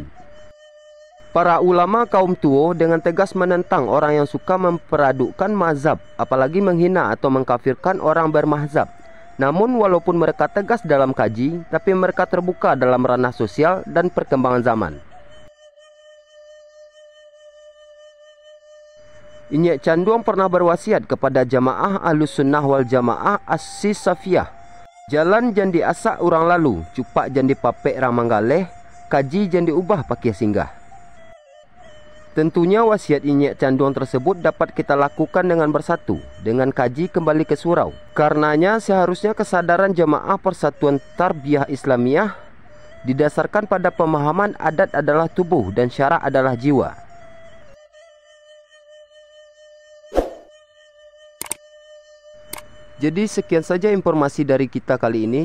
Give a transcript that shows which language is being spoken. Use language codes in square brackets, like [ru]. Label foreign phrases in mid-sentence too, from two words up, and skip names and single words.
[id] Para ulama kaum tua dengan tegas menentang orang yang suka memperadukkan mazhab, apalagi menghina atau mengkafirkan orang bermazhab. Namun walaupun mereka tegas dalam kaji, tapi mereka terbuka dalam ranah sosial dan perkembangan zaman. Inyek Canduang pernah berwasiat kepada jamaah Ahlus Sunnah wal Jamaah As-Safiyah, [min] jalan jandi asak orang lalu, cupak jandi papek rang manggaleh, kaji jandi ubah pakai singgah. [id] Tentunya wasiat Inyek Canduang tersebut dapat kita lakukan dengan bersatu, dengan kaji kembali ke surau. Karenanya seharusnya kesadaran jamaah Persatuan Tarbiyah Islamiyah didasarkan pada pemahaman adat adalah tubuh dan syara adalah jiwa. Jadi sekian saja informasi dari kita kali ini.